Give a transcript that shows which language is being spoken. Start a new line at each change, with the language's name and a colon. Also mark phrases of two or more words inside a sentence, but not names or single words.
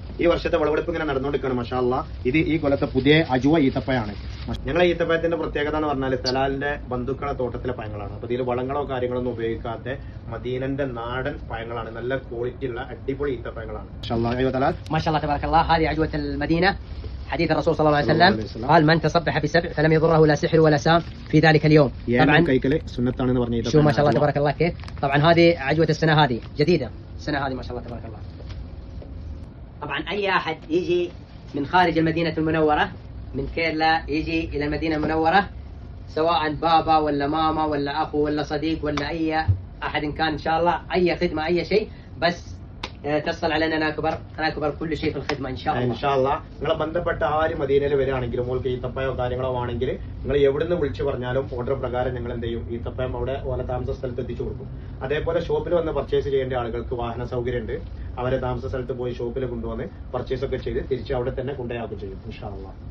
Malayalam: ഈ വർഷത്തെ വിളവെടുപ്പ് ഇങ്ങനെ നടന്നുകൊണ്ടിരിക്കുകയാണ്.
Arabic: ما شاء الله.
Malayalam: ഇത് ഈ കൊല്ലത്തെ പുതിയ അജുവ ഈത്തപ്പഴമാണ്. ഞങ്ങളെ ഈത്തപ്പഴത്തിന്റെ പ്രത്യേകത എന്ന് പറഞ്ഞാൽ തലാലിന്റെ ബന്ധുക്കളെ തോട്ടത്തിലെ പഴങ്ങളാണ്. അപ്പൊ ഇതിൽ വളങ്ങളോ കാര്യങ്ങളൊന്നും ഉപയോഗിക്കാത്ത മദീനന്റെ നാടൻ പഴങ്ങളാണ്. നല്ല ക്വാളിറ്റി ഉള്ള അടിപൊളി ഈത്തപ്പഴങ്ങളാണ്.
Arabic: ما شاء الله. അയ്യോ തലാൽ ما شاء الله تبارك الله. هذه عجوة المدينة. حديث الرسول صلى الله عليه وسلم قال من تصبح بسبع فلم يضره لا سحر ولا سام في ذلك اليوم. طبعا شو ما شاء الله تبارك الله كيف. طبعا هذه عجوة السنة هذه جديدة السنة هذه ما شاء الله تبارك الله. طبعا أي أحد يجي من خارج المدينة المنورة من كيرلا يجي إلى المدينة المنورة سواء بابا ولا ماما ولا أخو ولا صديق ولا أي أحد إن كان إن شاء الله أي خدمة أي شيء بس تصل علينا نكبر كل شيء في الخدمة إن شاء الله. إن شاء الله.
Malayalam: നിങ്ങളെ ബന്ധപ്പെട്ട ആര് മദീനയിൽ വരികയാണെങ്കിലും നിങ്ങൾക്ക് ഈത്തപ്പഴോ കാര്യങ്ങളോ ആണെങ്കിൽ നിങ്ങൾ എവിടുന്ന് വിളിച്ചു പറഞ്ഞാലും ഓർഡർ പ്രകാരം ഞങ്ങൾ എന്ത് ചെയ്യും ഈത്തപ്പഴം അവിടെ ഓല താമസ സ്ഥലത്ത് എത്തിച്ചു കൊടുക്കും. അതേപോലെ ഷോപ്പിൽ വന്ന് പർച്ചേസ് ചെയ്യേണ്ട ആളുകൾക്ക് വാഹന സൗകര്യം ഉണ്ട്. അവരെ താമസ സ്ഥലത്ത് പോയി ഷോപ്പിൽ കൊണ്ടുവന്ന് പർച്ചേസ് ഒക്കെ ചെയ്ത് തിരിച്ച് അവിടെ തന്നെ കൊണ്ടുപോയാക്കും ചെയ്യും.